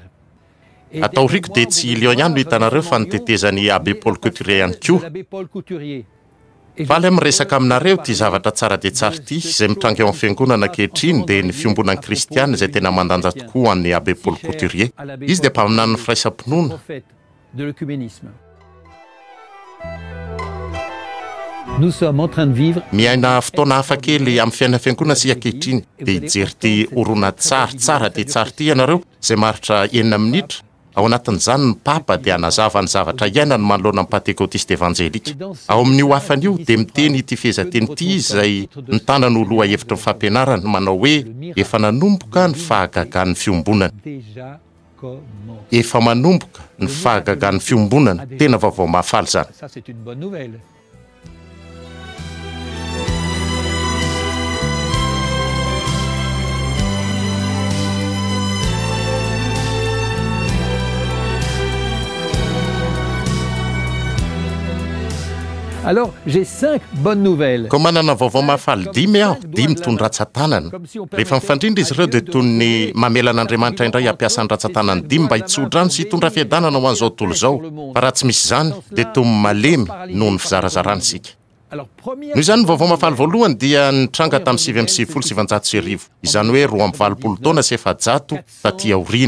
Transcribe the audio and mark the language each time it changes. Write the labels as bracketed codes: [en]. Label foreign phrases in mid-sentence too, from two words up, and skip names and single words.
[mg] Atao riko dia tsy Lyon ihany no hitanareo fa nitetezan'ny abbé Paul Couturier ihany koa. Faly amin'ny resaka aminareo ty zavatra tsara dia tsara ity izay mitranga eo amin'ny fiangonana ankehitriny dia ny fiombonan'ny kristiana izay tena mandanja tokoa an'ny abbé Paul Couturier. Izy dia mpaminany ny firaisam-pinoana. [fr] Nous sommes en train de vivre. [mg] Miaina fotoana hafa kely amin'ny fiainana fiangonana sy ankehitriny dia hijery ty orona tsara dia tsara ty ianareo izay maritra 9 minitra. Ao anatin'izany ny papa dia hanazava ny zavatra iainany manoloana amin'ny pentécôtiste évangélika. Ao amin'io hafan'io dia miteny ity fehezanteny ity izay mitana ny oloha hevitra ny fampianarana manao hoe efa nanomboka ny fahagagan'ny fiombonana. Efa manomboka ny fahagagan'ny fiombonana, tena vaovao mahafaly zany. [fr] Ça c'est une bonne nouvelle. Alors, j'ai 5 bonnes nouvelles. [mg] Koa manana vaovao mahafaly 10 aho, 10 tony ratsan-tanana. Rehefa mifandrindra izy ireo dia toy ny mamelan'Andriamanitra indray hampiasany ratsan-tanany 10 mba hitsodrano sy hitondra fiadanana ho an'izao tontolo izao. Fa raha tsy misy zany dia toy malemy noho ny fizarazarana isika. Noho izany ny vaovao mahafaly voalohany dia nitranga tamin'ny 770 izany hoe 20 taona sy 700 taty aoriana.